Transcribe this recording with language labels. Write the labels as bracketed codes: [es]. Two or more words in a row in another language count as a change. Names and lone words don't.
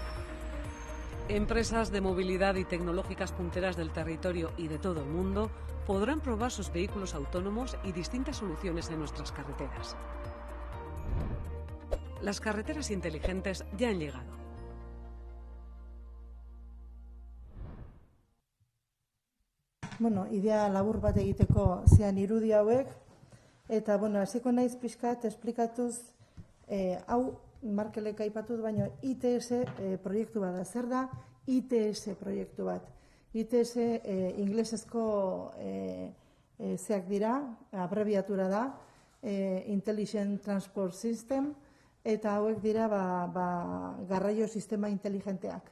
[es] Empresas de movilidad y tecnológicas punteras del territorio y de todo el mundo podrán probar sus vehículos autónomos y distintas soluciones en nuestras carreteras. Las carreteras inteligentes ya han llegado. [eu] Idea labur bat egiteko zian irudi hauek, eta, hasiko naiz pixkat esplikatuz, hau Markelek aipatut, baina ITS proiektu bat da. Zer da ITS proiektu bat? ITS inglesezko zeak dira, abrebiatura da, [en] Intelligent Transport System, [eu] eta hauek dira garraio sistema inteligenteak.